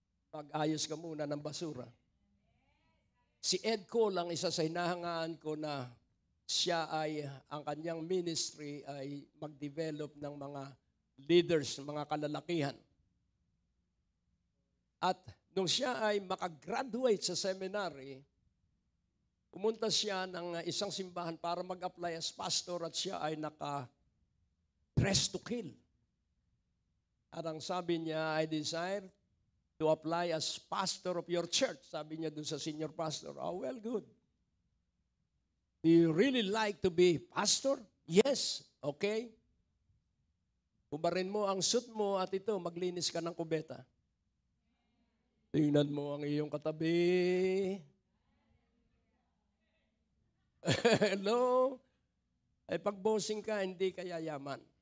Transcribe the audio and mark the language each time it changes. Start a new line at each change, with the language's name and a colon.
Filipino: Mag-ayos ka muna ng basura. Si Ed Cole ang isa sa hinahangaan ko na siya ay, ang kanyang ministry ay mag-develop ng mga leaders, mga kalalakihan. At nung siya ay makagraduate sa seminary, pumunta siya ng isang simbahan para mag-apply
English: as pastor
Filipino: at siya ay naka-
English: dress to kill. At ang sabi niya, I desire to apply as pastor of your church.
Filipino: Sabi niya doon sa
English: senior pastor, oh, well, good. Do you really like to be pastor? Yes. Okay.
Filipino: Kubarin mo ang suit mo at ito, maglinis ka ng kubeta. Tingnan mo ang iyong katabi. Hello? Ay pag-bossing ka, hindi ka yayaman.